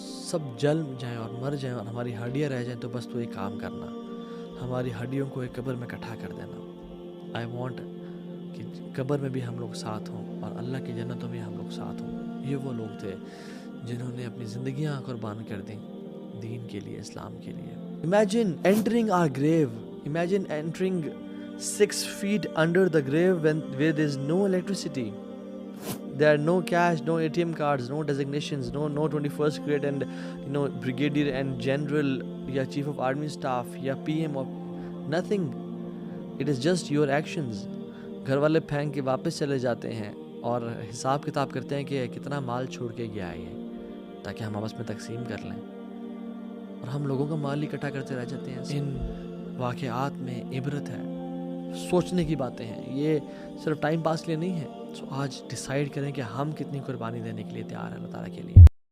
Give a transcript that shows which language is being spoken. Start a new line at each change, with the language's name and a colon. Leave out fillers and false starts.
Urdu: سب جل جائیں اور مر جائیں اور ہماری ہڈیاں رہ جائیں، تو بس تو ایک کام کرنا، ہماری ہڈیوں کو ایک قبر میں اکٹھا کر دینا۔
English: I want
Urdu: کہ قبر میں بھی ہم لوگ ساتھ ہوں، اور اللہ کی جنتوں میں ہم لوگ ساتھ ہوں۔ یہ وہ لوگ تھے جنہوں نے اپنی زندگیاں قربان کر دیں دین کے لیے، اسلام کے لیے۔
English: Imagine entering our grave. Imagine entering 6 feet under the grave where there is no electricity. There are no cash, no ATM cards, no designations, no 21st grade and brigadier and general, ya chief of army staff, ya PM, or nothing. It is just your actions.
Urdu: گھر والے پھینک کے واپس چلے جاتے ہیں اور حساب کتاب کرتے ہیں کہ کتنا مال چھوڑ کے گیا ہے یہ، تاکہ ہم آپس میں تقسیم کر لیں، اور ہم لوگوں کا مال اکٹھا کرتے رہ جاتے ہیں۔ ان واقعات میں عبرت ہے، سوچنے کی باتیں ہیں، یہ صرف ٹائم پاس کے لیے نہیں ہے۔ سو آج ڈیسائیڈ کریں کہ ہم کتنی قربانی دینے کے لیے تیار ہیں اللہ تعالیٰ کے لیے۔